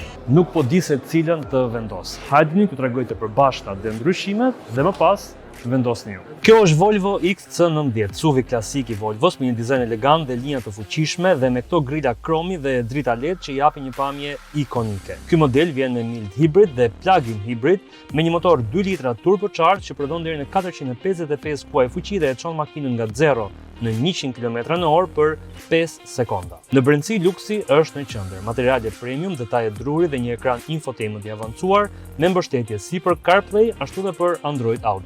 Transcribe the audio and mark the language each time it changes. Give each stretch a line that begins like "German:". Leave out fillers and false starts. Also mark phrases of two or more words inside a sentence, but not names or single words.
Albanian: Nuk po di se cilën të vendos. Hajdeni t'ju tregoj të përbashkëta dhe ndryshimet dhe më pas vendosni ju. Kjo është Volvo XC90, SUV klasik i Volvos me një dizajn elegant dhe linja të fuqishme dhe me këto grila kromi dhe drita LED që japin një pamje ikonike. Ky model vjen me
English: mild hybrid
Albanian: dhe
English: plug-in hybrid
Albanian: me një motor 2 litra turbocharged që prodhon deri në 455 kuaj fuqi dhe e çon makinën nga 0 në 100 km/h për 5 sekonda. Në brendësi luksi është në qendër, materiale premium, detaje druri dhe një ekran infotainment i avancuar me mbështetje si për CarPlay ashtu dhe për Android Auto.